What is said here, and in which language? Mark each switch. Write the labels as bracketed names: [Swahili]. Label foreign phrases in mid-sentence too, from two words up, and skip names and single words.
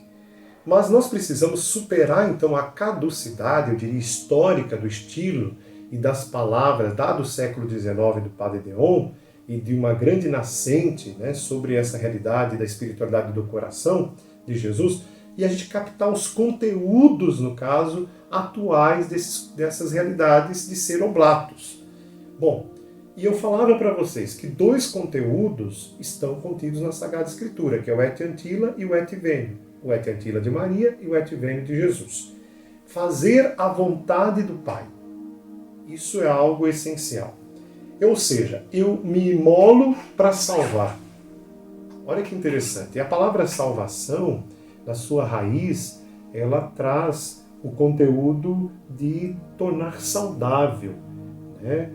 [Portuguese] Mas nós precisamos superar então a caducidade, eu diria, histórica do estilo e das palavras do século XIX do Padre Deon e de uma grande nascente, né, sobre essa realidade da espiritualidade do coração de Jesus, e a gente captar os conteúdos, no caso, atuais dessas realidades de ser oblatos. Bom, e eu falava para vocês que 2 conteúdos estão contidos na Sagrada Escritura, que é o [Latin] Et Antila [Portuguese] e o [Latin] Et Venio. [Portuguese] O [Latin] Et Antila [Portuguese] de Maria e o [Latin] Et Venio [Portuguese] de Jesus. Fazer a vontade do Pai. Isso é algo essencial. Ou seja, eu me imolo para salvar. Olha que interessante. E a palavra salvação, na sua raiz, ela traz o conteúdo de tornar saudável, né?